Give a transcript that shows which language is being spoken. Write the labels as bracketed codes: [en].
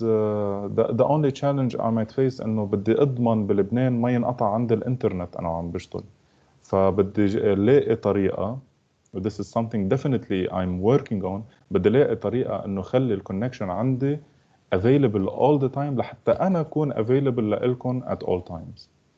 [en] The only challenge I might face [ar] إنه بدي أضمن بلبنان ما ينقطع عندي الإنترنت أنا عم بشتغل، فبدي لاقي طريقة. [en] This is something definitely I'm working on. [ar] بدي لاقي طريقة إنه خلي الكونكشن عندي [en] available all the time [ar] لحتى أنا أكون available لإلكم [en] at all times.